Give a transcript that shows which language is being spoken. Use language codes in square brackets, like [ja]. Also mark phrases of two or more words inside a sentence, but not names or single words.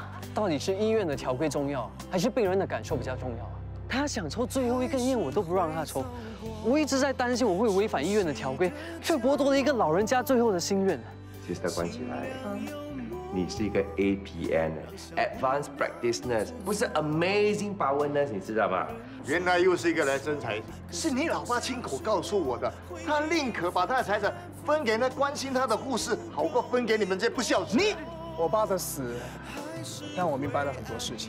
[zh] 到底是醫院的條規重要，還是病人的感受比較重要啊？他想抽最後一根煙，我都不讓他抽。我一直在擔心我會違反醫院的條規，卻剝奪了一個老人家最後的心願。其實關起來， 你是一个 [en] APN Advanced Practice Nurse，不是 Amazing Power Nurse， [zh] 你知道吗？原来又是一个来生财，是你老爸亲口告诉我的。他宁可把他的财产分给那关心他的护士，好过分给你们这不孝子。我爸的死让我明白了很多事情。